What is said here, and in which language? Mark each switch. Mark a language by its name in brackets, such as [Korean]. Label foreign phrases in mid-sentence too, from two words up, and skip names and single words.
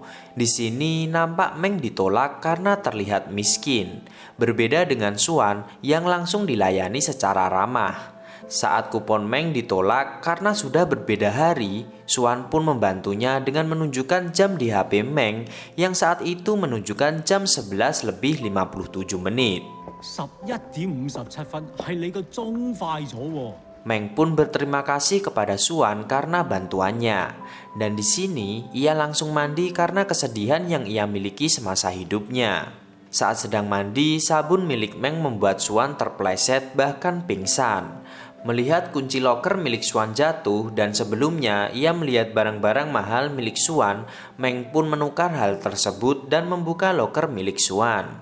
[Indonesian] Di sini nampak Meng ditolak karena terlihat miskin, berbeda dengan Xuan yang langsung dilayani secara ramah. Saat kupon Meng ditolak karena sudah berbeda hari, Xuan pun membantunya dengan menunjukkan jam di HP Meng yang saat itu menunjukkan jam 11 lebih 57 menit. [Cantonese] 11:57 係你個鐘快咗喎。 [Indonesian] Meng pun berterima kasih kepada Xuan karena bantuannya. Dan di sini ia langsung mandi karena kesedihan yang ia miliki semasa hidupnya. Saat sedang mandi, sabun milik Meng membuat Xuan terpleset bahkan pingsan. Melihat kunci loker milik Xuan jatuh dan sebelumnya ia melihat barang-barang mahal milik Xuan, Meng pun menukar hal tersebut dan membuka loker milik Xuan.